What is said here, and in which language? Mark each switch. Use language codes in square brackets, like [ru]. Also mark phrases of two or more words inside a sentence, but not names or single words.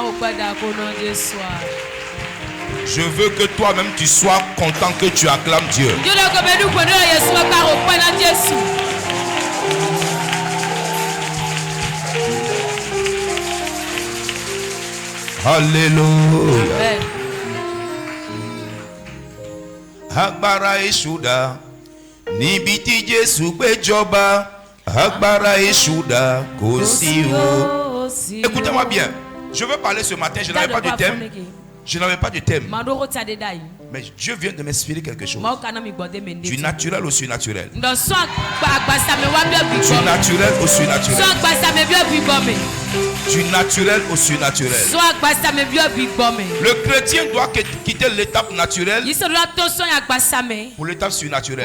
[fr] Je veux que toi-même tu sois content que tu acclames Dieu. Alléluia. [yo] Agbára Èṣù níbi Jésù gbé jọba. Agbára Èṣù kò sí o. [fr] Écoutez-moi bien. Je veux parler ce matin. Je n'avais pas de thème. Je n'avais pas de thème. Mais Dieu vient de m'inspirer quelque chose. Du naturel au surnaturel. Du naturel au surnaturel. Du naturel au surnaturel. Le chrétien doit quitter l'étape naturelle pour l'étape surnaturelle.